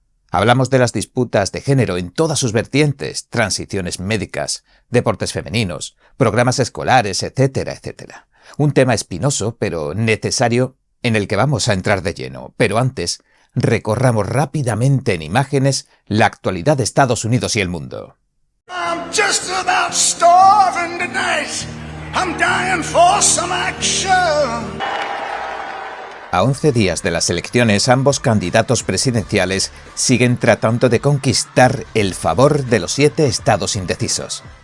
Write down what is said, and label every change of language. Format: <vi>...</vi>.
<es>Hablamos de las disputas de género en todas sus vertientes, transiciones médicas, deportes femeninos, programas escolares, etcétera, etcétera. Un tema espinoso, pero necesario, en el que vamos a entrar de lleno. Pero antes, recorramos rápidamente en imágenes la actualidad de Estados Unidos y el mundo.</es> <en>I'm just about starving tonight. I'm dying for some action.</en> <es>A 11 días de las elecciones, ambos candidatos presidenciales siguen tratando de conquistar el favor de los 7 estados indecisos.</es>